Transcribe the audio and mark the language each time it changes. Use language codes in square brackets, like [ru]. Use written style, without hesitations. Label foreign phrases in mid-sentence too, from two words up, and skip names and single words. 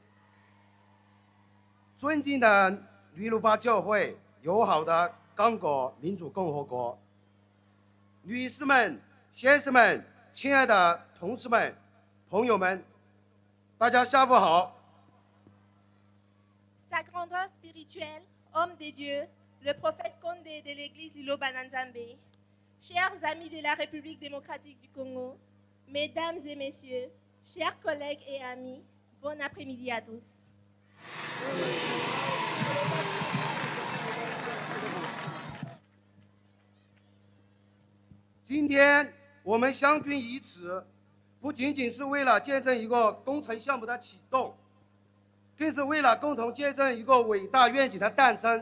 [zh] 尊敬的吕鲁巴教会，友好的刚果民主共和国，女士们、先生们，亲爱的同事们、朋友们，大家下午好。 [fr] Sa grandeur spirituelle, homme de Dieu, le prophète Condé de l'église Ilo Bananzambe, chers amis de la République démocratique du Congo, mesdames et messieurs, chers collègues et amis, bon après-midi à tous. [zh] 今天我们相聚于此，不仅仅是为了见证一个工程项目的启动，更是为了共同见证一个伟大愿景的诞生。